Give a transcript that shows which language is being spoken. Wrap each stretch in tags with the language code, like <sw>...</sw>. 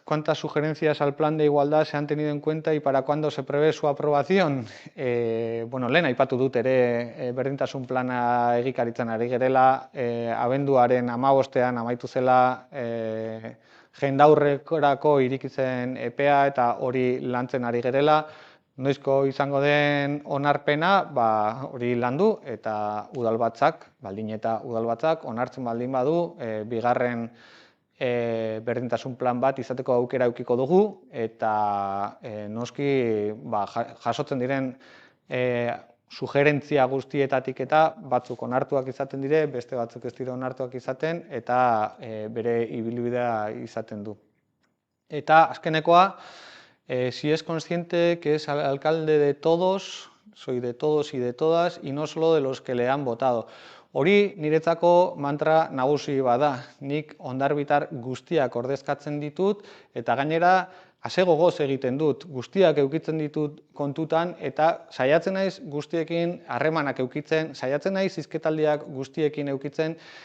<es>¿Cuántas sugerencias al plan de igualdad se han tenido en cuenta y para cuándo se prevé su aprobación?</es> <eu>Lehen aipatu dut ere berdintasun plana egikaritzen ari gerela, abenduaren 15ean amaitu zela jendaurrekorako irikitzen epea eta hori lantzen ari gerela. Noizko izango den onarpena, hori landu eta udalbatzak, baldin eta udalbatzak onartzen baldin badu, bigarren berdintasun plan bat izateko aukera edukiko dugu eta noski jasotzen diren sugerentzia guztietatik eta batzuk onartuak izaten dire, beste batzuk ez dira onartuak izaten eta bere ibilbidea izaten du. Eta azkenekoa,</eu> <es>si es consciente que es alcalde de todos, soy de todos y de todas y no solo de los que le han votado.</es> <eu>Hori niretzako mantra nagusi bada, nik hondarbitar guztiak ordezkatzen ditut eta gainera ase gogoz egiten dut, guztiak edukitzen ditut kontutan eta saiatzen naiz guztiekin harremanak edukitzen, saiatzen naiz hizketaldiak guztiekin edukitzen</eu>